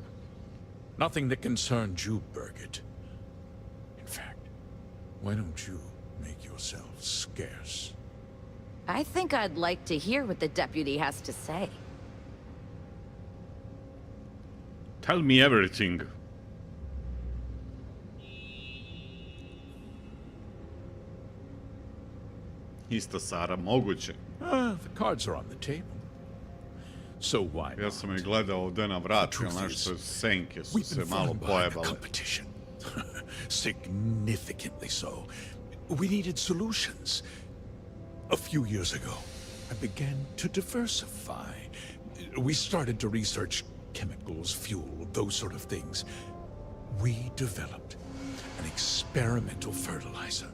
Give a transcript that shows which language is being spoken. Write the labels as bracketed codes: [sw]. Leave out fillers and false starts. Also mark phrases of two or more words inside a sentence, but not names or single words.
[en] Nothing that concerns you, Burkett. In fact, why don't you make yourself scarce? I think I'd like to hear what the deputy has to say. Tell me everything. [sr] Isto Sara, moguće. [en] The cards are on the table. So why? [sr] Ja sam je gledao ovdje na vrat, jel nešto, senke su se malo pojebale. [en] Significantly so. We needed solutions. A few years ago, I began to diversify. We started to research chemicals, fuel, those sort of things. We developed an experimental fertilizer.